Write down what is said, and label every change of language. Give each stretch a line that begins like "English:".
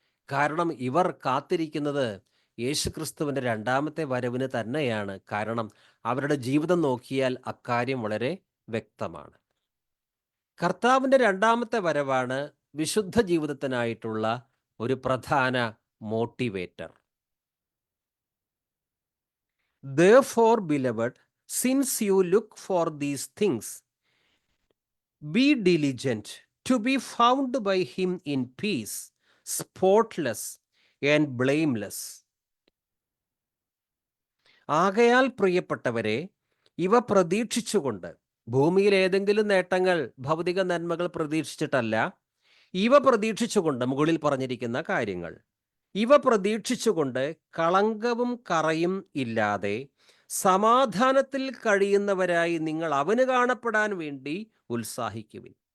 Malayalam: കാരണം ഇവർ കാത്തിരിക്കുന്നത് യേശുക്രിസ്തുവിൻ്റെ 2ാമത്തെ വരവിന് തന്നെയാണ്. കാരണം അവരുടെ ജീവിതം നോക്കിയാൽ അക്കാര്യം വളരെ വ്യക്തമാണ്. കർത്താവിൻ്റെ 2ാമത്തെ വരവാണ് വിശുദ്ധ ജീവിതത്തിനായിട്ടുള്ള ഒരു പ്രധാന motivator.
English: Therefore, beloved, since you look for these things, be diligent to be found by him in peace, spotless and blameless.
Malayalam: ആകയാൽ പ്രിയപ്പെട്ടവരെ, ഇവ പ്രതീക്ഷിച്ചുകൊണ്ട്, ഭൂമിയിൽ ഏതെങ്കിലും നേട്ടങ്ങൾ, ഭൗതിക നന്മകൾ പ്രതീക്ഷിച്ചിട്ടല്ല, ഇവ പ്രതീക്ഷിച്ചുകൊണ്ട്, മുകളിൽ പറഞ്ഞിരിക്കുന്ന കാര്യങ്ങൾ, ഇവ പ്രതീക്ഷിച്ചുകൊണ്ട് കളങ്കവും കറയും ഇല്ലാതെ സമാധാനത്തിൽ കഴിയുന്നവരായി നിങ്ങൾ അവന് കാണപ്പെടാൻ വേണ്ടി ഉത്സാഹിക്കുവിൻ.